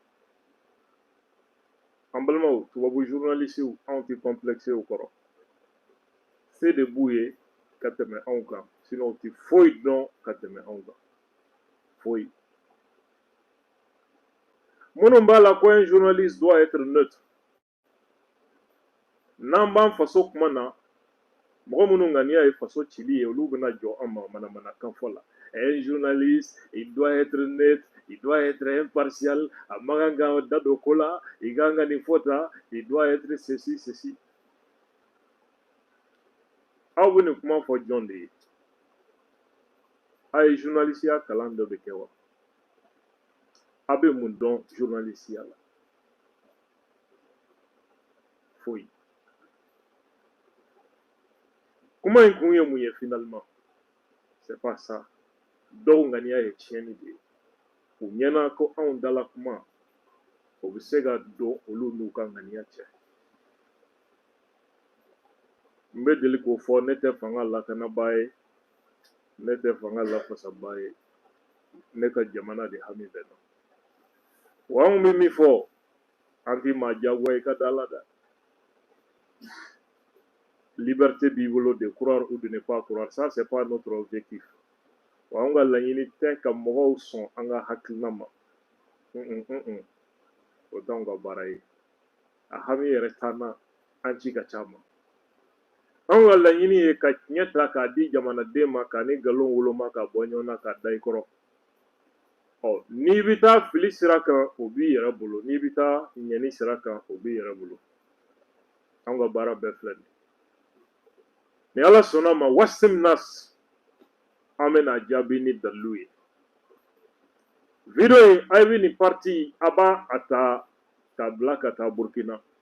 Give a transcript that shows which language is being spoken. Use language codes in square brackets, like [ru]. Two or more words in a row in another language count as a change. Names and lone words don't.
[bm] an balimaw tubabu journalisiw anw tɛ complexe o kɔrɔ se de b'u ye ka tɛmɛ anw kan sinon u tɛ foyi dɔn ka tɛmɛ anw kan foyi minnu b'a la ko [fr] un journaliste doit être neutre [bm] n'an b'an faso kuma na mɔgɔ minnu ŋaniya ye faso cili ye olu bɛna jɔ an ma manamanakan fɔ la [fr] un journaliste il doit être neutre il doit être impartial [bm] a man kan ka da don ko la i kan ka nin fɔ tan [fr] il doit être ceci ceci [bm] aw bɛ nin kuma fɔ jɔn de ye a ye journalisiya kalan dɔ de kɛ wa a bɛ mun dɔn journalisiya la foyi kuma in kun ye mun ye [fr] finalement c'est pas ça [bm] dɔw ŋaniya ye tiɲɛni de ye u ɲɛna ko anw dala kuma o bɛ se ka don olu n'u ka ŋaniya cɛ n bɛ deli k'o fɔ ne tɛ fanga lakanabaa ye ne tɛ fanga lafasabaa ye ne ka jamana de hami bɛ na wa anw bɛ min fɔ an tɛ maa diyagoya i ka da la dɛ liberté b'i bolo [fr] de croire ou de ne pas croire ça c'est pas notre objectif [bm] wa anw ka laɲini tɛ ka mɔgɔw sɔn an ka hakilina ma o t'anw ka baara ye a hami yɛrɛ t'an na an ci ka ca ma anw ka laɲini ye ka tiɲɛ ta k'a di jamanaden ma k'a ni nkalon woloma ka bɔ ɲɔgɔn na k'a da i kɔrɔ n'i bɛ taa fili sira kan o b'i yɛrɛ bolo n'i bɛ taa ɲɛni sira kan o b'i yɛrɛ bolo anw ka baara bɛɛ filɛ nin ni ala sɔnna ma Wassim Nasr an bɛna jaabi ni dalilu ye video in a bɛ nin parti a b'a a ta k'a bila ka taa Burkina